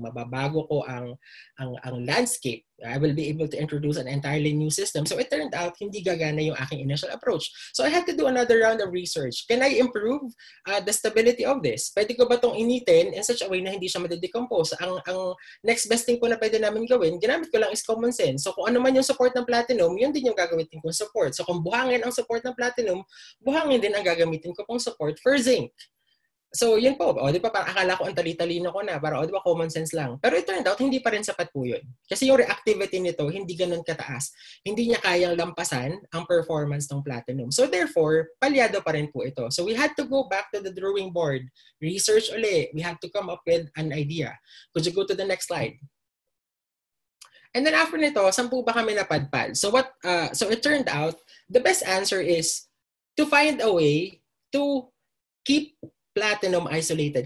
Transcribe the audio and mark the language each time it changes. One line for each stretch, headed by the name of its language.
Filipino: Mababago ko ang landscape.
English: I will be able to introduce an entirely new system. So it turned out,
Filipino: hindi gagana yung aking initial approach.
English: So I had to do another round of research. Can I improve the stability of this?
Filipino: Pwede ko ba itong initin
English: in such a way
Filipino: na hindi siya madidecompose? Ang next best thing po na pwede namin gawin, ginamit ko lang is common sense. So kung ano man yung support ng platinum, yun din yung gagamitin kong support. So kung buhangin ang support ng platinum, buhangin din ang gagamitin ko pong support for zinc. So, yun po. O, di ba, parang akala ko ang tali-talino ko na. Parang, o, di ba, common sense lang. Pero
English: it turned out,
Filipino: hindi pa rin sapat po yun. Kasi yung reactivity nito, hindi ganun kataas. Hindi niya kayang lampasan ang performance ng platinum. So, therefore, palyado pa rin po ito.
English: So, we had to go back to the drawing board.
Filipino: Research uli.
English: We had to come up with an idea. Could you go to the next slide? And then after nito,
Filipino: 10 ba kami napadpad?
English: So, so it turned out, the best answer is to find a way to keep platinum isolated.